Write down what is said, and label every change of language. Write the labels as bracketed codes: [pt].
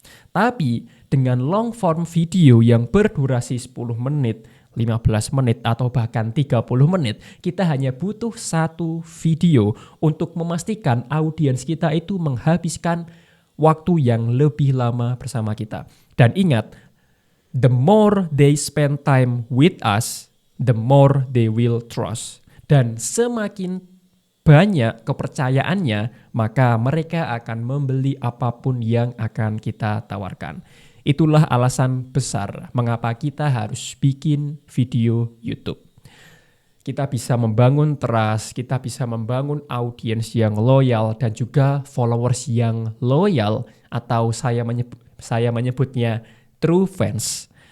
[id] Tapi dengan long form video yang berdurasi 10 menit, 15 menit, atau bahkan 30 menit, kita hanya butuh 1 video untuk memastikan audiens kita itu menghabiskan waktu yang lebih lama bersama kita. Dan ingat, [en] the more they spend time with us, the more they will trust. [id] Dan semakin banyak kepercayaannya, maka mereka akan membeli apapun yang akan kita tawarkan. Itulah alasan besar mengapa kita harus bikin video YouTube. Kita bisa membangun trust, kita bisa membangun audiens yang loyal dan juga followers yang loyal, atau saya menyebutnya true fans.